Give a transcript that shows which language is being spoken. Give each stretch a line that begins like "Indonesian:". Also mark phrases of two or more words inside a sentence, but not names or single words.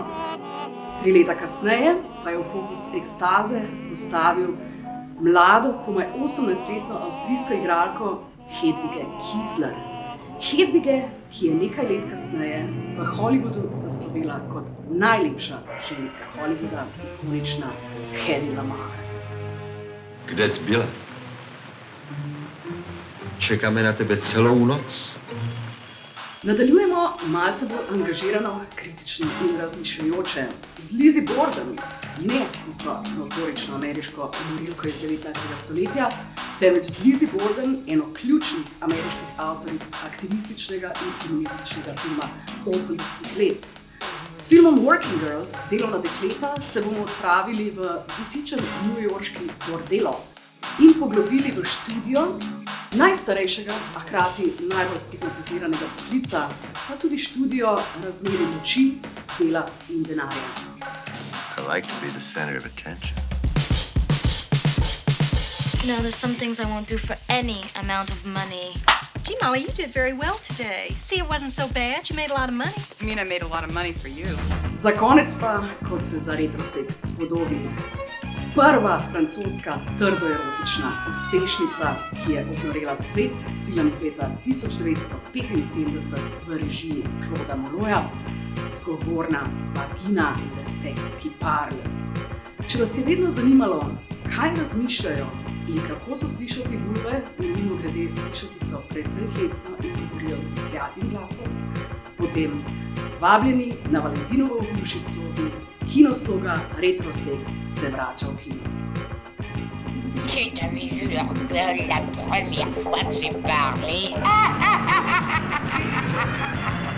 Slovenian: 3 leta kasneje pa je v fokus Ekstaze postavil mlado, komaj 18-letno avstrijsko igralko Hedvige Kiesler. Hedvige, ki je nekaj let kasneje v Hollywoodu zaslovela kot najlepša ženska Hollywooda, ikonična Hedy Lamarr.
Czech: Kde jsi byla? Čekáme na tebe celou noc.
Slovenian: Nadaljujemo malce bolj angažirano, kritično in razmišljujoče z Lizzie Borden, ne tisto notorično ameriško morilko iz 19. stoletja, temveč z Lizzie Borden, eno ključnih ameriških avtoric aktivističnega in feminističnega filma 80. let. S filmom Working Girls, Delovna dekleta, se bomo odpravili v butičen newyorški bordelo in poglobili v študijo najstarejšega, a hkrati najbolj stigmatiziranega poklica, pa tudi študijo razmerij moči, dela in denarja.
English: I like to be the center of attention. You know, there's some things I won't do for any amount of money. Gee, Molly, you did very well today. See, it wasn't so bad. You made a lot of money. I mean, I made a lot of money for you.
Slovenian: Za konec pa, kot se za Retrosex spodobi, prva francoska trdoerotična uspešnica, ki je obnorela svet, film iz leta 1975 v režiji Clauda Moloja, zgovorna Vagina le sex qui parle. Če vas je vedno zanimalo, kaj razmišljajo in kako so slišati vulve, in mimogrede slišati so precej hecno in govorijo z blestjatim glasom, potem vabljeni na Valentinovo v bivši slogi Kinosloga Retrosex se vrača v kino.
French: Tu t'avais vu leur gueule la première fois que j'ai parlé.